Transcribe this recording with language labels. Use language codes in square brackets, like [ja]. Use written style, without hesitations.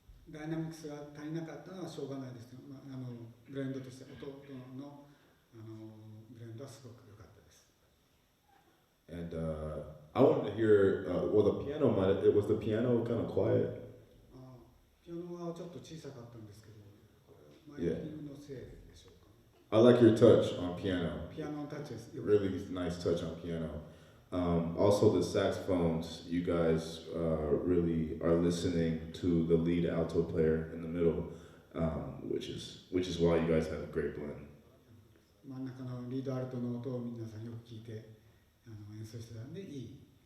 [ja] ダイナミクスが足りなかったのはしょうがないですけど、ブレンドとして弟のブレンドはすごく良かったです。 [en] And I wanted to hear, was the piano kind of quiet? [ja] ピアノはちょっと小さかったんですけど、マイキングのせいでしょうか。 [en] I like your touch on piano. [ja] ピアノのタッチです。 [en] Really nice touch on piano. Also the saxophones, you guys really are listening to the lead alto player in the middle, which is why you guys have a great blend. [ja] 真ん中のリードアルトの音を皆さんよく聞いて演奏してたんで、いい